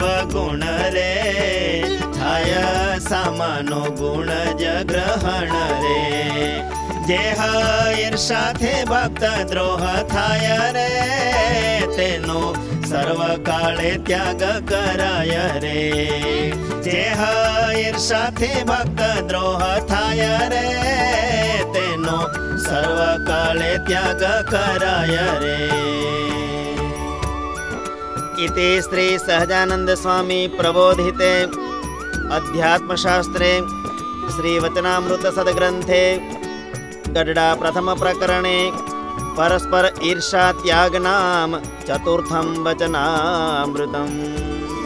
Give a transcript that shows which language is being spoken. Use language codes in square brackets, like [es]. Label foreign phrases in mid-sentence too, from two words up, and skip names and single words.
[gu] ગુણ રે થાય સામાનો ગુણ જ ગ્રહણ રે જે ઈર્ષાથી ભક્ત દ્રોહ થાય રે તેનો સર્વકાળે ત્યાગ કરાય રે જે ઈર્ષાથી ભક્ત દ્રોહ થાય રે તેનો સર્વકાળે ત્યાગ કરાય રે [sa] इति श्री सहजानंद स्वामी प्रबोधिते अध्यात्मशास्त्रे श्री वचनामृत सद्ग्रंथे गडडा प्रथम प्रकरणे परस्पर ईर्षा त्याग नाम चतुर्थं वचनामृतम्।